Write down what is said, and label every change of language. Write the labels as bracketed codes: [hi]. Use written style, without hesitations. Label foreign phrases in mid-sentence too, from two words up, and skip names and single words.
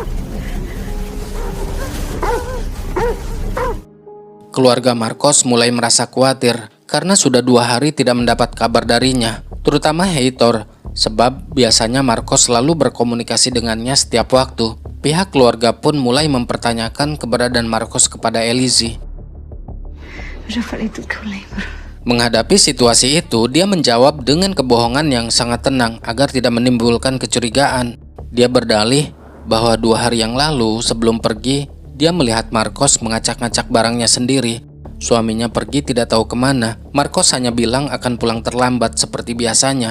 [id] Keluarga Marcos mulai merasa khawatir karena sudah 2 hari tidak mendapat kabar darinya, terutama Heitor, sebab biasanya Marcos selalu berkomunikasi dengannya setiap waktu. Pihak keluarga pun mulai mempertanyakan keberadaan Marcos kepada Elise. [pt] Eu já falei tudo que eu lembro. [id] Menghadapi situasi itu, dia menjawab dengan kebohongan yang sangat tenang agar tidak menimbulkan kecurigaan. Dia berdalih bahwa 2 hari yang lalu sebelum pergi, dia melihat Marcos mengacak-ngacak barangnya sendiri. Suaminya pergi tidak tahu kemana. Marcos hanya bilang akan pulang terlambat seperti biasanya.